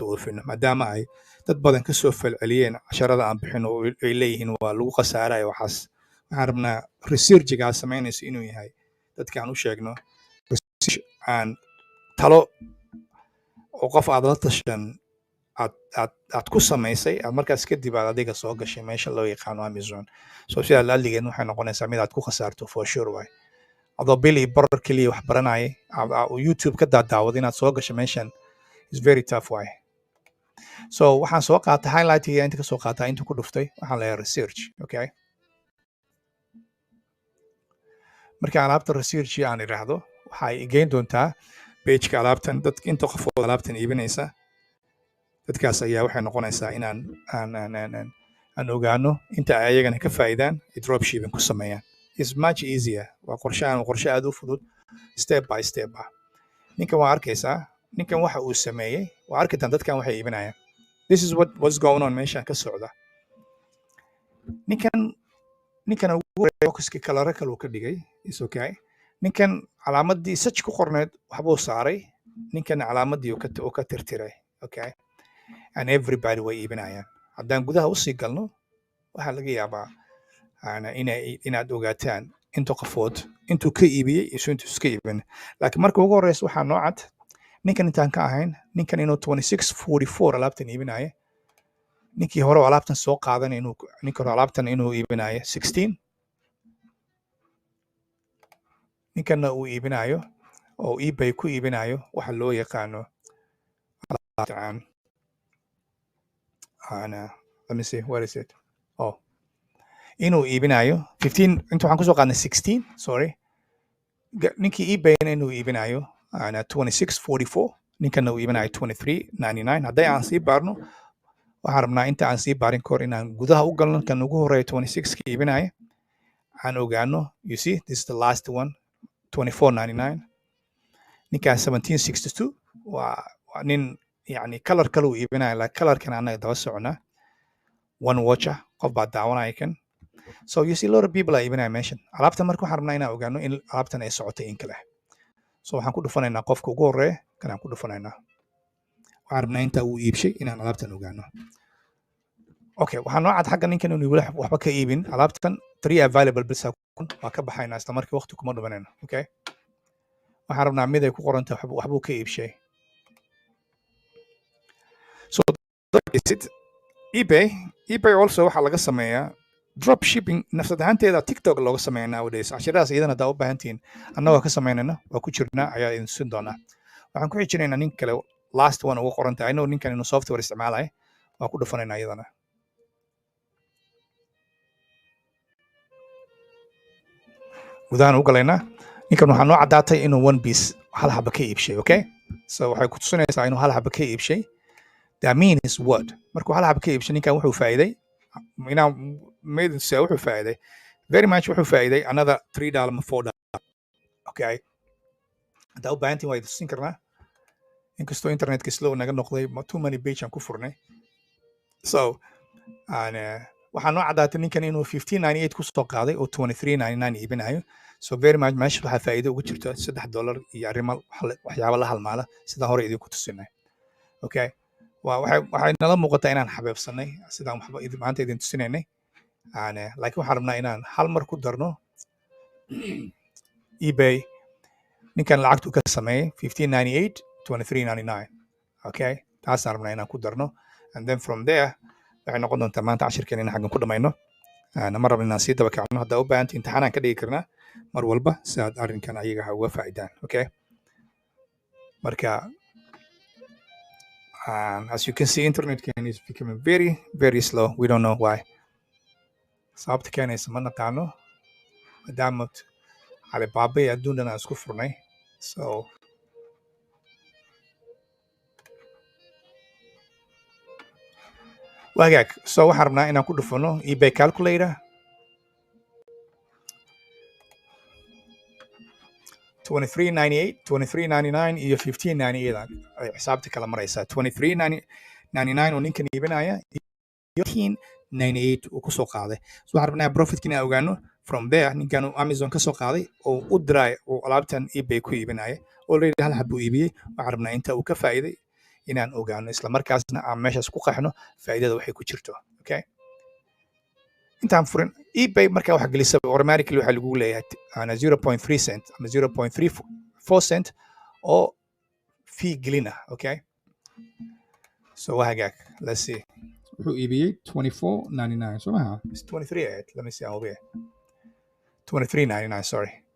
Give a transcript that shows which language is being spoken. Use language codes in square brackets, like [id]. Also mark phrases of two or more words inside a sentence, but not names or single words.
[so] oofino maadaama ay dad badan ka soo falceliyeen casharada aan bixin oo ay leeyihiin waa lagu khasaarayo waxaas waxaan rabnaa research-ga aad samaynayso inuu yahay dadka aan u sheegno aan talo oo qof aad la tashan aad ku samaysay aad markaas kadib aad adiga soo gashay meesha loo yaqaano Amazon so sidaa laaligeen waxay noqonaysaa mid aad ku khasaarto [en] for sure [so] way adoo bili barar kaliya wax baranayay YouTube ka daawado inaad soo gasho meeshan [en] is very tough [so] way so waxaan soo qaatay highlight-iga inta ka soo qaatay inta ku dhuftay waxaan leeyahay [en] research okay [so] marka alaabta research aan iraahdo waxay geyn doontaa page-ka alaabtan dadka inta qof oo alaabtan iibinaysa dadkaas ayaa waxay noqonaysaa inaan ogaano inta ay ayagana ka faa'iidaan dropshipping ku sameeyaan [en] is much easier [so] waa qorshe aad u fudud [en] step by step [so] ninkan waa arkaysaa ninkan waxa uu sameeyey waa arkitaan dadkan waxay iibinayaan [en] this is what's going on [so] meeshan ka socda ninkan ugu boxki kalare kale uu ka dhigay [en] is okay [so] ninkan calaamadii search ku qorneed waxbuu saaray ninkan calaamadii uu ka tirtiray [en] okay and everybody [so] way iibinayaan haddaan gudaha usii galno waxaa laga yaabaa inaad ogaataan inta qofood intuu ka iibiyey iyo intuu iska iibin laakiin marka ugu horeysa waxaa noo cad ninkan intaan ka ahayn ninkan inuu 2644 alaabtan iibinaya ninkii hore alaabtan soo qaadan ninka hore alaabtan inuu iibinayo 16 ninkanna uu iibinayo oo eBay ku iibinayo waxa loo yaqaano alaabtan [en] let me see where is it [so] inuu iibinayo 15 inta waxaan kusoo qaadnay 16 sorry ninkii eBayna inuu iibinayo 2644 ninkanna uu iibinayo 2399 hadday aan sii baarno waxaan rabnaa inta aan sii baarin kahor inaan gudaha u galno kan ugu horeeya 26 ka iibinaya aan ogaano [en] you see this is the last one [so] 2499 ninkaan 1762 waa nin yani color kale uu iibinaya laakiin colorkan annaga daba soconaa [en] one watcher [so] qof baa daawanaya kan [en] so you see a lot of people are [so] iibinaya meeshan alaabtan marka waxaan rabnaa inaan ogaano in alaabtan ay socotay in kale so waxaan ku dhufanaynaa qofka ugu horeeya kanaan ku dhufanaynaa waxaan rabnaa inta uu iibshay inaan alaabtan ogaano okay waxaa noo cad xagga ninkan inuu waxba ka iibin alaabtan 3 available bisa waa ka baxaynaa isla markii waqti kuma dhumanayno okay waxaan rabnaa mid ay ku qoranta waxbuu ka iibshay [en] so is it eBay also [so] waxaa laga sameeyaa drop shipping nafsad ahaanteeda TikTok looga sameeyaa nowadays cashiradaas iyadana haddaa u baahantihiin annagoo ka samaynayna waa ku jirnaa ayaa idin siin doonaa waxaan ku xijinaynaa nin kale [en] last one [so] ugu qoranta [en] I know [so] ninkan inuu software isticmaalayo waa ku dhufanaynaa iyadana gudahaan u galaynaa ninkan waxaa noo caddaatay inuu [en] one piece [so] hal xaba ka iibshay [en] okay so [so] waxay ku tusinaysaa inuu hal xaba ka iibshay [en] that means what [so] markuu hal xaba ka iibshay ninkan wuxuu faa'iiday inaan meedinsa wuxuu faa'iiday [en] very much [so] wuxuu faa'iiday [en] another $3 [so] ama $4 okay haddaa u baahantiin waa tusin karnaa inkastoo internetka slow naga noqday [en] too many page [so] aan ku furnay so waxaa noo caddaatay ninkan inuu 1598 ku soo qaaday oo 2399 iibinayo [en] so very much [so] meesha waxaa faa'iido ugu jirta $3 iyo arrimo waxyaabo la halmaala sidaan hore idinku tusinay okay waxay nala muuqataa inaan xabeebsanay sidaan waxba maanta idin tusinaynay laakiin waxaan rabnaa inaan hal mar ku darno eBay ninkan lacagtu ka sameeyey 1598 2399 okay taasaan rabnaa inaan ku darno [en] and then from there [so] waxay noqon doontaa maanta cashirkeen inaan xaggan ku dhamayno ma rabno inaan sii daba kacno haddaa u baahanta imtixaanaan ka dhigi karnaa mar walba si aad arrinkan ayaga uga faa'iidaan okay marka [en] as you can see internet is becoming very very slow we don't know why [so] sababta keenaysa ma naqaano maadaama Alibaba iyo adduun dhan aan isku furnay [en] so [so] wagaag so waxaan rabnaa inaan ku dhufano eBay calculator 2398 2399 iyo 1598 ay xisaabta kala maraysaa 2399 oo ninkan iibinaya iyo 1598 uu ku soo qaaday so waxaan rabnaa profitkin aan ogaano [en] from there [so] ninkan uu Amazon ka soo qaaday oo u diray oo alaabtan eBay ku iibinaya already hal xab uu iibiyey waxaan rabnaa inta uu ka faa'iiday inaan ogaano isla markaasna aan meeshaas ku qaxno faa'iidada waxay ku jirto okay intaan furin eBay markaa wax gelisay automatically waxa lagu leeyahay 0.3 cent ama 0.34 cent oo fee gelina [en] okay so [so] wahagaag [en] let's see [so] wuxuu iibiyey 24.99 so maha [en] it's 23 let me see how be 23.99 sorry